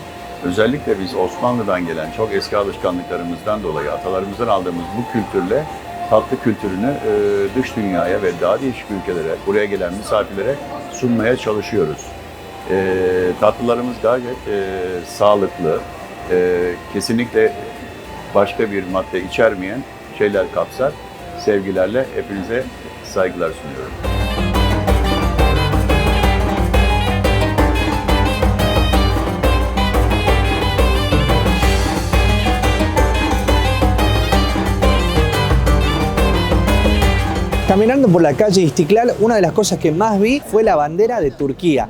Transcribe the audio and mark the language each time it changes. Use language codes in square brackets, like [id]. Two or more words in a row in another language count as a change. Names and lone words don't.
[tr] Özellikle biz Osmanlı'dan gelen çok eski alışkanlıklarımızdan dolayı atalarımızdan aldığımız bu kültürle tatlı kültürünü dış dünyaya ve daha değişik ülkelere, buraya gelen misafirlere sunmaya çalışıyoruz. Tatlılarımız gayet sağlıklı, kesinlikle başka bir madde içermeyen şeyler kapsar. Sevgilerle hepinize saygılar sunuyorum. [es] Caminando por la calle İstiklal, una de las cosas que más vi fue la bandera de Turquía.